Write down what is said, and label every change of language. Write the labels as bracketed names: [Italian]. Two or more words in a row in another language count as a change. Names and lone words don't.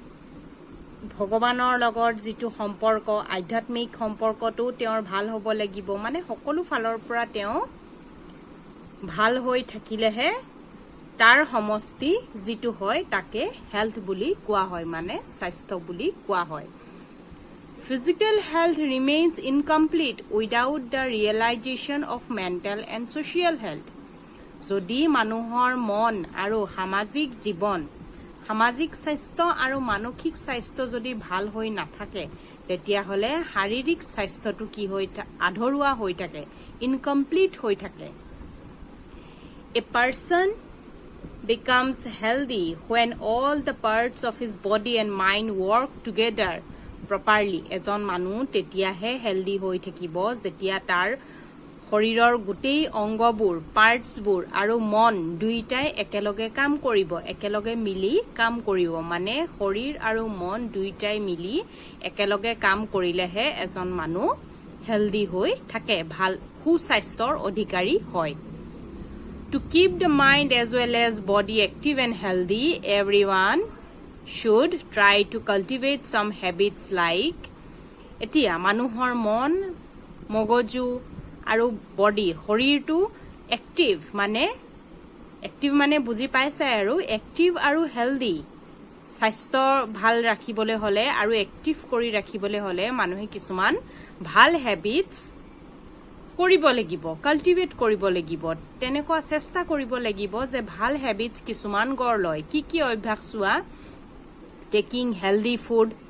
[Assamese] ভগৱানৰ লগত যিটো সম্পৰ্ক আধ্যাত্মিক সম্পৰ্কটো তেওঁৰ ভাল হ'ব লাগিব মানে সকলো ফালৰ পৰা তেওঁ ভাল হৈ থাকিলেহে তাৰ সমষ্টি যিটো হয় তাকে হেলথ বুলি কোৱা হয় মানে স্বাস্থ্য বুলি কোৱা হয় [English] Physical health remains incomplete without the realization of mental and social health. [Assamese] যদি মানুহৰ মন আৰু সামাজিক জীৱন সামাজিক স্বাস্থ্য আৰু মানসিক স্বাস্থ্য যদি ভাল হৈ নাথাকে তেতিয়া হলে শাৰীৰিক স্বাস্থ্যটো কি হৈ আধৰুৱা হৈ থাকে ইনকমপ্লিট হৈ থাকে [English] A person becomes healthy when all the parts of his body and mind work together properly [Assamese] এজন মানুহ তেতিয়াহে হেলদি হৈ থাকিব যেতিয়া তাৰ শৰীৰৰ গোটেই অংগবোৰ পাৰ্টছবোৰ আৰু মন দুইটাই একেলগে কাম কৰিব একেলগে মিলি কাম কৰিব মানে শৰীৰ আৰু মন দুইটাই মিলি একেলগে কাম কৰিলেহে এজন মানুহ হেলদি হৈ থাকে ভাল সুস্বাস্থ্যৰ অধিকাৰী হয় [English] To keep the mind as well as body active and healthy everyone should try to cultivate some habits like [Assamese] এতিয়া মানুহৰ মন মগজু আৰু বডি শৰীৰটো এক্টিভ মানে বুজি পাইছে আৰু এক্টিভ আৰু হেলদি স্বাস্থ্য ভাল ৰাখিবলৈ হলে আৰু এক্টিভ কৰি ৰাখিবলৈ হলে মানুহে কিছুমান ভাল হেবিটস কৰিব লাগিব কাল্টিভেট কৰিব লাগিব তেনেকুৱা চেষ্টা কৰিব লাগিব যে ভাল হেবিটস কিছুমান গঢ় লয় কি অভ্যাস চোৱা [English] taking healthy food